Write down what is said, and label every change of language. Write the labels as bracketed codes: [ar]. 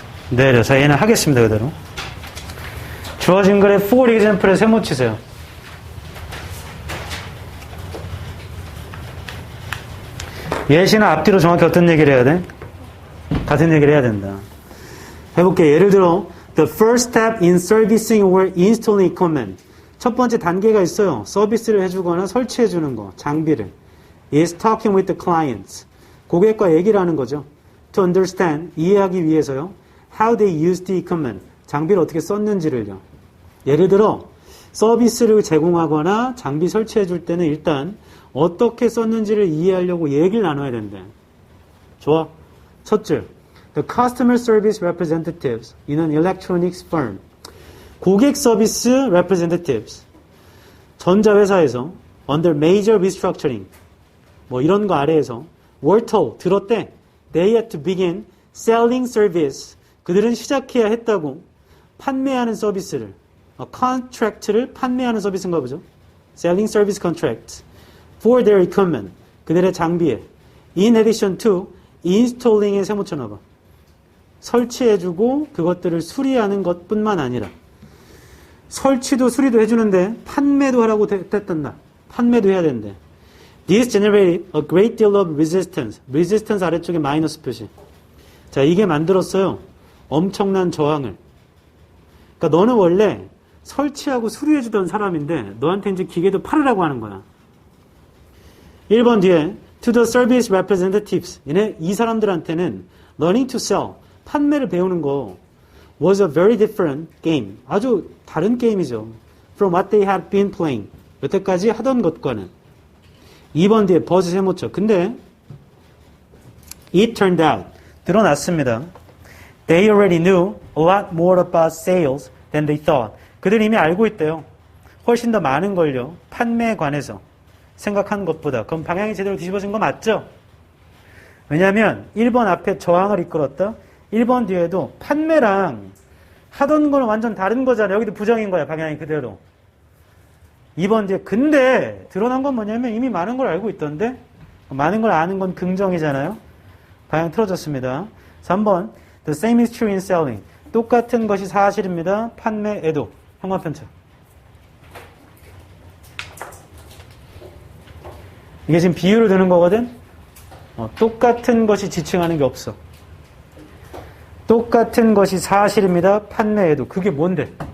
[ko] 내려서 얘는 하겠습니다, 그대로. 주어진 글의 [en] for example [ko] 에 세모 치세요. 예시나 앞뒤로 정확히 어떤 얘기를 해야 돼? 같은 얘기를 해야 된다. 해볼게. 예를 들어, [en] the first step in servicing or installing equipment. [ko] 첫 번째 단계가 있어요. 서비스를 해주거나 설치해주는 거, 장비를. [en] is talking with the clients. [ko] 고객과 얘기를 하는 거죠. [en] to understand, [ko] 이해하기 위해서요. [en] how they use the equipment. [ko] 장비를 어떻게 썼는지를요. 예를 들어, 서비스를 제공하거나 장비 설치해줄 때는 일단 어떻게 썼는지를 이해하려고 얘기를 나눠야 된대. 좋아. 첫 줄. [en] The customer service representatives in an electronics firm. [ko] 고객 서비스 representatives. 전자회사에서 [en] under major restructuring. [ko] 뭐 이런 거 아래에서 [en] were told, [ko] 들었대. [en] They had to begin selling service. [ko] 그들은 시작해야 했다고. 판매하는 서비스를. contract를 판매하는 서비스인가 보죠. [en] selling service contract. for their equipment. [ko] 그들의 장비에. [en] in addition to installing에 [ko] 세모 쳐놔봐. 설치해주고 그것들을 수리하는 것뿐만 아니라 설치도 수리도 해주는데 판매도 하라고 됐단다. 판매도 해야 된대. [en] This generated a great deal of resistance. [ko] resistance 아래쪽에 마이너스 표시. 자, 이게 만들었어요. 엄청난 저항을. 그러니까 너는 원래 설치하고 수리해주던 사람인데 너한테 이제 기계도 팔으라고 하는 거야. 1번 뒤에 [en] to the service representatives. [ko] 이 사람들한테는 [en] learning to sell. [ko] 판매를 배우는 거 [en] was a very different game. [ko] 아주 다른 게임이죠. [en] From what they had been playing. [ko] 여태까지 하던 것과는. 2번 뒤에 버즈 세모쳐. 근데 [en] it turned out. [ko] 드러났습니다. [en] They already knew a lot more about sales than they thought. [ko] 그들이 이미 알고 있대요. 훨씬 더 많은 걸요. 판매에 관해서 생각한 것보다. 그럼 방향이 제대로 뒤집어진 거 맞죠? 왜냐하면 1번 앞에 저항을 이끌었다. 1번 뒤에도 판매랑 하던 거는 완전 다른 거잖아요. 여기도 부정인 거야. 방향이 그대로. 2번 뒤에 근데 드러난 건 뭐냐면 이미 많은 걸 알고 있던데 많은 걸 아는 건 긍정이잖아요. 방향 틀어졌습니다. [en] 3번 The same is true in selling. [ko] 똑같은 것이 사실입니다. 판매에도. 형광편차. 이게 지금 비유를 드는 거거든. 똑같은 것이 지칭하는 게 없어. 똑같은 것이 사실입니다. 판매에도. 그게 뭔데?